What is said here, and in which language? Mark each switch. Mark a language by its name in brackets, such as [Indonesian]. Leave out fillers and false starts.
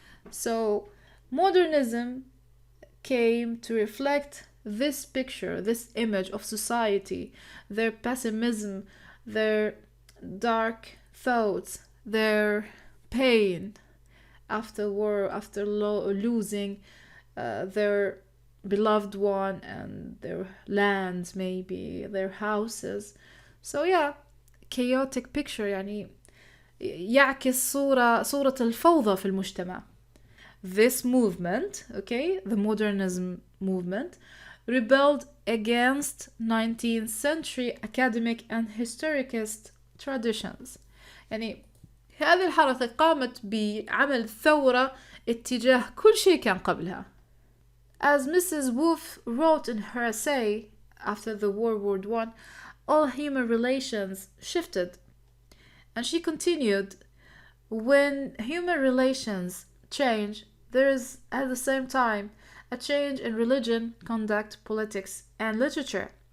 [English] So modernism came to reflect this picture, this image of society, their pessimism, their dark thoughts, their pain after war, after losing their beloved one and their lands, maybe their houses. So yeah, chaotic picture [Arabic] يعني يعكس صورة الفوضى في المجتمع. [English] This movement, okay, the modernism movement, rebelled against 19th century academic and historicist traditions. [Arabic] يعني هذه الحركة قامت بعمل ثورة اتجاه كل شيء كان قبلها. [English] As Mrs. Wolf wrote in her essay after the World War I, all human relations shifted. And she continued, when human relations change, there is at the same time a change in religion, conduct, politics, and literature.